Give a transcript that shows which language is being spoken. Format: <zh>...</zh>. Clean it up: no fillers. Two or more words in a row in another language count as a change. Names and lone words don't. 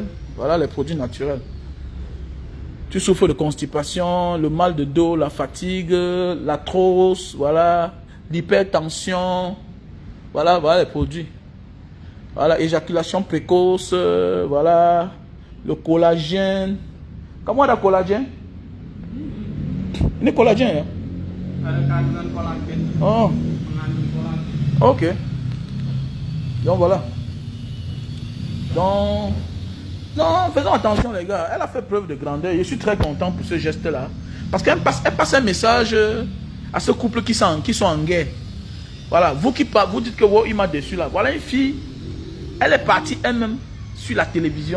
<fr>Voilà les produits naturels. Tu souffres de constipation, le mal de dos, la fatigue, l'arthrose, voilà, l'hypertension. Voilà, voilà les produits. Voilà, éjaculation précoce, voilà, le collagène. Comment on a collagène?</fr> <id>Ini collagène, ya? Ada kandungan kolagen. Oh, Mengandung kolagen.</id> <fr>ok. Donc voilà. Donc, non, faisons attention les gars. Elle a fait preuve de grandeur. Je suis très content pour ce geste-là. Parce qu'elle passe un message à ce couple qui sont en guerre. Voilà, vous dites que wow, il m'a déçu là. Voilà une fille, elle est partie elle-même sur la télévision.</fr>